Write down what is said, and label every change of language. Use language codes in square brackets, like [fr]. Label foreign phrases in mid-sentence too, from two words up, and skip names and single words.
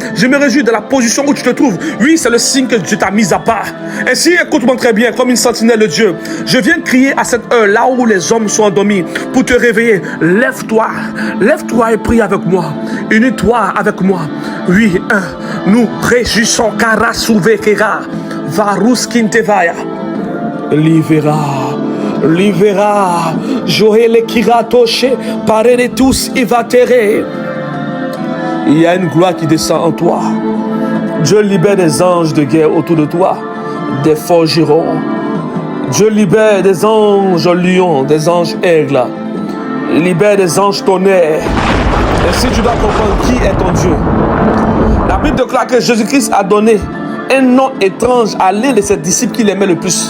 [fr] Je me réjouis de la position où tu te trouves. Oui, c'est le signe que Dieu t'a mis à part. Ainsi, écoute-moi très bien, comme une sentinelle de Dieu. Je viens crier à cette heure, là où les hommes sont endormis, pour te réveiller. Lève-toi, lève-toi et prie avec moi. Unis-toi avec moi. Oui, nous réjouissons, car souvekera, varus kintevaya, Livera, Joël Kiratoshe, parez tous Ivatere. Il y a une gloire qui descend en toi. Dieu libère des anges de guerre autour de toi, des forgerons. Dieu libère des anges lions, des anges aigles. Il libère des anges tonnerres. Et si tu dois comprendre qui est ton Dieu, la Bible déclare que Jésus-Christ a donné un nom étrange à l'un de ses disciples qu'il aimait le plus.